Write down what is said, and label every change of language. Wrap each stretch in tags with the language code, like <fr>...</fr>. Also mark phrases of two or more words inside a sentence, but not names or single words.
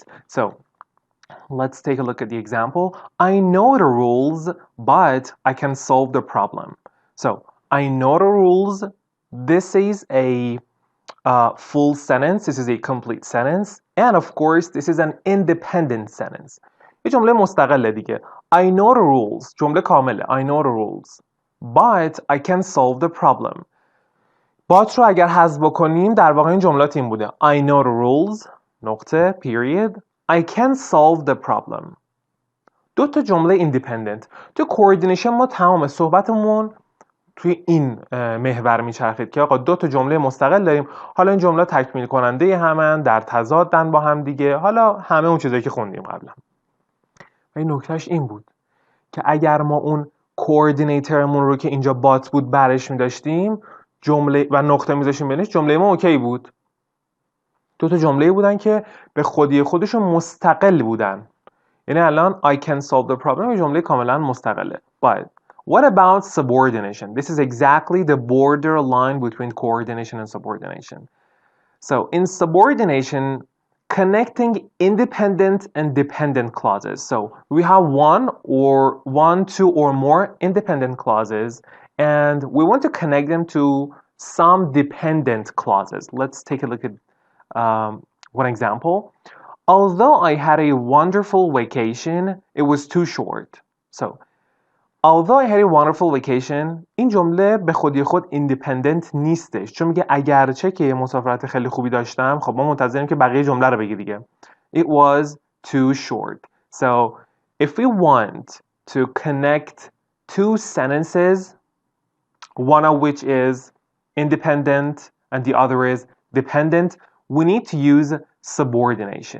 <en>So let's take a look at the example. I know the rules, but I can solve the problem. So I know the rules. This is a full sentence. This is a complete sentence. And of course, this is an independent sentence.</en> <fa>یه جمله مستقله دیگه.</fa> <en>I know the rules.</en> <fa>جمله کامله.</fa> <en>I know the rules. But I can solve the problem.</en> <fa>But رو اگر حذف بکنیم در واقع این جملات این بوده:</fa> <en>I know the rules. نقطه. Period. I can solve the problem.</en> <fa>دو تا جمله independent. تو کوردینیشن ما تمام صحبتمون توی این محور میچرخید که آقا دو تا جمله مستقل داریم، حالا این جمله تکمیل کننده همن، در تضادن با هم دیگه، حالا همه اون چیزایی که خوندیم قبلا. و این نکتهش این بود که اگر ما اون کوردینیترمون رو که اینجا بات بود برش می‌داشتیم، جمله و نقطه می‌ذاشتیم بینش، جمله ما اوکی بود. دو تا جمله بودن که به خودی خودشون مستقل بودن. یعنی الان</fa> <en>I can solve the problem</en> <fa>یه جمله کاملا مستقله.</fa> <en>But what about subordination? This is exactly the borderline between coordination and subordination. So in subordination, connecting independent and dependent clauses. So we have one, two, or more independent clauses, and we want to connect them to some dependent clauses. Let's take a look at one example. Although I had a wonderful vacation, it was too short. So although I had a wonderful vacation،</en> <fa>این جمله به خودی خود independent نیستش، چون میگه اگرچه که مسافرت خیلی خوبی داشتم، خب ما منتظریم که بقیه جمله رو بگی دیگه.</fa> <en>It was too short. So if we want to connect two sentences, one of which is independent and the other is dependent, we need to use subordination.</en>